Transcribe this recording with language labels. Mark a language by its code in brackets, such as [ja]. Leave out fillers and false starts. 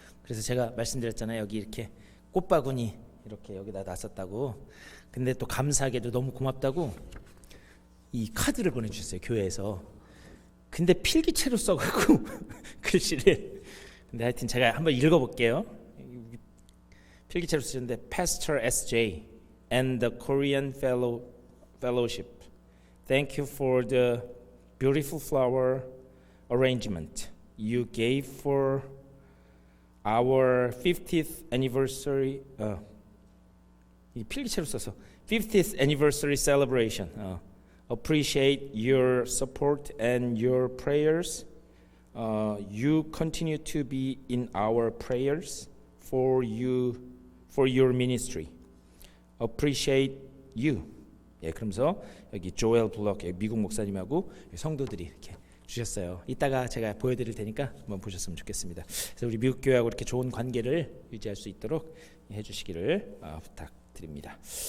[ko] 그래서 제가 말씀드렸잖아요. 여기 이렇게 꽃바구니 이렇게 여기다 놨었다고. 근데 또 감사하게도 너무 고맙다고 이 카드를 보내주셨어요, 교회에서. 근데 필기체로 써갖고 글씨를. 근데 하여튼 제가 한번 읽어볼게요. 필기체로 쓰셨는데 Pastor S.J. [en] and the Korean Fellowship, thank you for the beautiful flower arrangement you gave for our 50th anniversary. [ko] 이 필기체로 써서 [en] 50th anniversary celebration. Appreciate your support and your prayers. You continue to be in our prayers for your ministry. Appreciate you. [ko] 예, 그러면서 여기 조엘 블럭 미국 목사님하고 성도들이 이렇게 주셨어요. 이따가 제가 보여드릴 테니까 한번 보셨으면 좋겠습니다. 그래서 우리 미국 교회하고 이렇게 좋은 관계를 유지할 수 있도록 해주시기를 부탁드립니다.